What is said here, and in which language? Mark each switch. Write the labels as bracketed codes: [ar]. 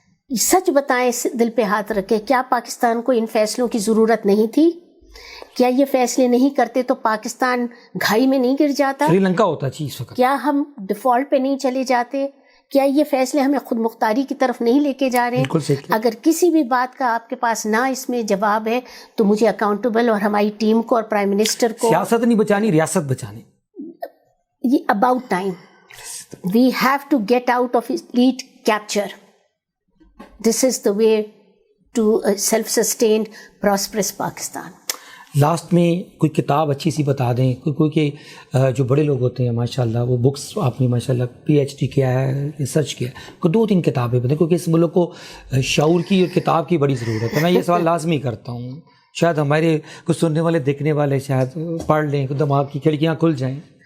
[ur] سچ بتائیں، دل پہ ہاتھ رکھیں، کیا پاکستان کو ان فیصلوں کی ضرورت نہیں تھی؟ کیا یہ فیصلے نہیں کرتے تو پاکستان گھائی میں نہیں گر جاتا؟ سری لنکا ہوتا چیز. کیا ہم ڈیفالٹ پہ نہیں چلے جاتے؟ کیا یہ فیصلے ہمیں خود مختاری کی طرف نہیں لے کے جا رہے ہیں؟ اگر کسی بھی بات کا آپ کے پاس نہ اس میں جواب ہے تو مجھے اکاؤنٹیبل اور ہماری ٹیم کو اور پرائم منسٹر کو، سیاست نہیں بچانی، ریاست بچانی. [en] یہ about time. We have to get out of elite capture. This is the way to a self-sustained, prosperous Pakistan. [ur] Last میں کوئی کتاب اچھی سی بتا دیں، کوئی کہ جو بڑے لوگ ہوتے ہیں ماشاءاللہ، وہ بکس آپ نے ماشاءاللہ PhD کیا ہے، ریسرچ کیا ہے، کوئی 2-3 کتابیں بتائیں، کیونکہ اس ملک کو شعور کی اور کتاب کی بڑی ضرورت ہے. میں یہ سوال لازمی کرتا ہوں، شاید ہمارے کچھ سننے والے دیکھنے والے شاید پڑھ لیں، دماغ کی کھڑکیاں کھل جائیں.